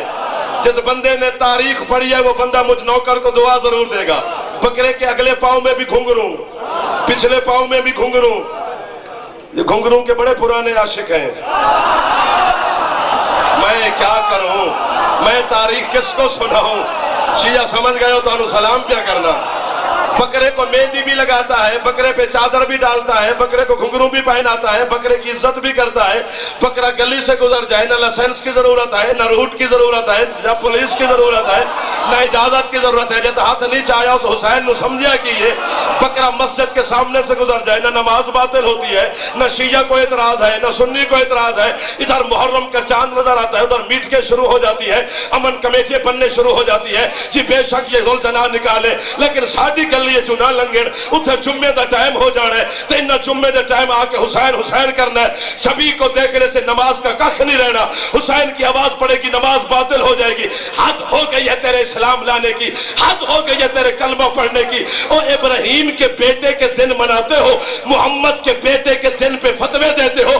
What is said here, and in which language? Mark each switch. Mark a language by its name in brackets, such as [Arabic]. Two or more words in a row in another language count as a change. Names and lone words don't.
[Urdu] جس بندے نے تاریخ پڑھی ہے وہ بندہ مجھ نوکر کو دعا ضرور دے گا. بکرے کے اگلے پاؤں میں بھی گھنگرو، پچھلے پاؤں میں بھی گھنگرو. یہ گھنگرو کے بڑے پرانے عاشق ہیں. میں کیا کروں، میں تاریخ کس کو سناؤں? شیعہ سمجھ گئے ہو تو انہوں سلام پیا کرنا. بکرے کو مہندی بھی لگاتا ہے, بکرے پہ چادر بھی ڈالتا ہے, بکرے کو گھنگرو بھی پہناتا ہے, بکرے کی عزت بھی کرتا ہے. بکرا گلی سے گزر جائے نہ لائسنس کی ضرورت ہے, نہ روٹ کی ضرورت ہے, نہ پولیس کی ضرورت ہے, نہ اجازت کی ضرورت ہے. جیسے ہاتھ نیچے آیا اس حسین نے سمجھا کہ یہ بکرا مسجد کے سامنے سے گزر جائے نہ نماز باطل ہوتی ہے, نہ شیعہ کو اعتراض ہے, نہ سنی کو اعتراض ہے. ادھر محرم کا چاند نظر آتا ہے, ادھر میٹھے شروع ہو جاتی ہے, امن کمیٹیاں بننے شروع ہو جاتی ہے. [Punjabi] جی بے شک یہ ذوالجلال نکالے, لیکن ساڈی گلی چنا لنگڑ اتھے جمعے دا ٹائم ہو جانا ہے تے انہاں جمعے دا ٹائم آ کے حسین حسین کرنا ہے. [Urdu] شبی کو دیکھنے سے نماز کا کخ نہیں رہنا. حسین کی آواز پڑے گی نماز باطل ہو جائے گی. حد ہو گئی ہے تیرے اسلام لانے کی, حد ہو گئی ہے تیرے کلمہ پڑھنے کی. او ابراہیم کے بیٹے کے دن مناتے ہو, محمد کے بیٹے کے دن پہ فتوے دیتے ہو.